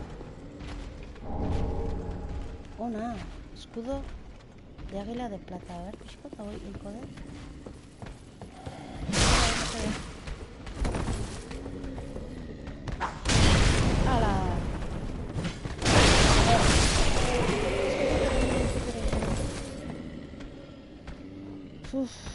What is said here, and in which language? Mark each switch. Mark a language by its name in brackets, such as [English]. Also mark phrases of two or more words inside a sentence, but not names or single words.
[Basque] Ona, [Spanish] escudo de águila de plata. A ver, [Basque] pixko, eta hoi hilko dut. Ala! Uf.